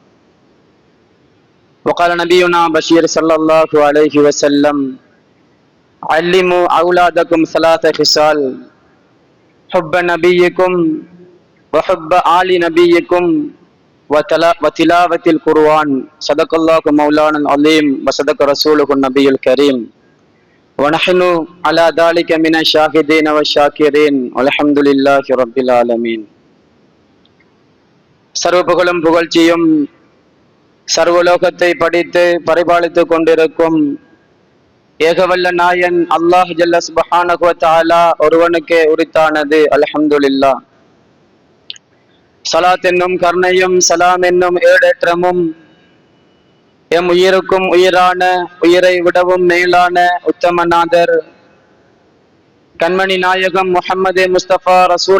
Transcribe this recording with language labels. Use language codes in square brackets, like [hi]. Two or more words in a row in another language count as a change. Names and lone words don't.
[ar] وقال نبينا بشير صلى الله عليه وسلم علموا أولادكم ثلاث خصال حب نبيكم وحب آل نبيكم وتلاوة القرآن. صدق الله مولانا العظيم وصدق رسوله النبي الكريم ونحن على ذلك من الشاهدين والشاكرين والحمد لله رب العالمين. [ta] சர்வ புகழும் புகழ்ச்சியும் சர்வலோகத்தை படித்து பரிபாலித்துக் கொண்டிருக்கும் ஏகவல்ல நாயன் [ar] الله جل سبحانه وتعالى [ta] ஒருவனுக்கே உரித்தானது. அல்ஹம்துலில்லாஹ். ஸலாத் என்னும் கருணையும் சலாம் என்னும் ஏடேற்றமும் எம் உயிருக்கும் உயிரான உயிரை விடவும் மேலான உத்தமநாதர் கண்மணி நாயகம் முஹம்மது முஸ்தபா ரசூல்